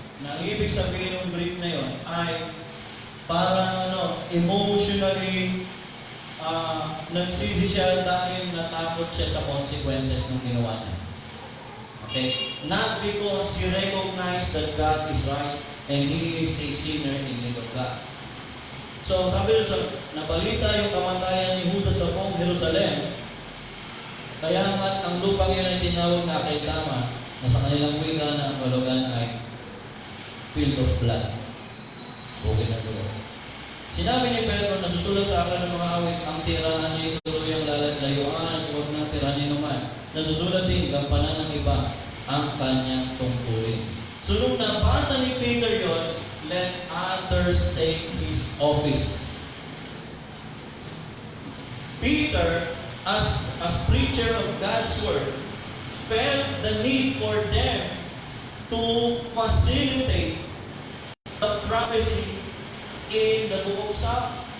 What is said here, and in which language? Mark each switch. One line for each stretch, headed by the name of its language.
Filipino: Na ang ibig sabihin ng Greek na yon ay parang emotionally nagsisi siya dahil natakot siya sa consequences ng ginawa niya. Okay?
English: Not because he recognized that God is right and he is a sinner in need of God.
Filipino: So, sabi doon, nabalita yung kamatayan ni Judas sa buong Jerusalem. Kaya nga, ang lupang yun ay tinawag na Akeldama, na sa kanilang wika na ang kalugan ay field of blood. Bukid ng dugo. Sinabi ni Pedro, nasusulat sa akin ng mga awit, ang tirahan niya tuluyang lalayuan at huwag ng tirahan naman. Nasusulat din, gampanan ng iba ang kanyang tungkulin.
English: So,
Filipino: nung nabasa ni Peter yun,
English: let others take his office. Peter, as preacher of God's word, felt the need for them to facilitate the prophecy in the book of Psalm.